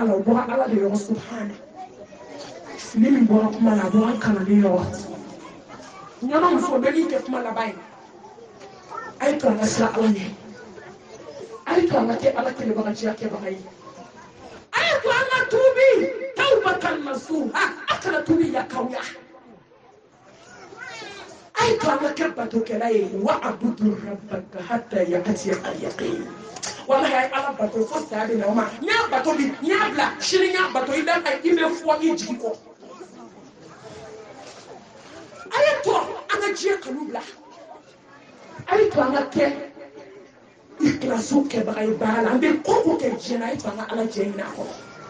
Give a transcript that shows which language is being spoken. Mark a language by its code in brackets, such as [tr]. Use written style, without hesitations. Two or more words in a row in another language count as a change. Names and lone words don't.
[bm] la o bɔra ala de yɔrɔ subhana fili min bɔra kuma la a bɔra kalanden yɔrɔ ɲɔnɔ muso bɛɛ n'i kɛ kuma laban ye a ye to an ka sira ala ɲɛ a ye to an ka kɛ ala kɛlɛbagaciya kɛbaga ye a ye to an ka tuubi [ar] توبة نصوحا [bm] a kana tuubi yakawuya a ye to an ka kɛ batokɛla ye [ar] واعبد ربك حتى يأتيك اليقين [bm] wallahi a ye ala bato fo saya bɛ na o ma n'i y'a bato bi n'i y'a bila sini n'i y'a bato i bɛ fɔ i jigi kɔ a ye to an ka diɲɛ kanu bila a ye to an ka kɛ ikilasiw kɛbaga ye baara la an bɛ ko o ko kɛ diɲɛ na a ye to an ka ala jɛ ɲini a kɔrɔ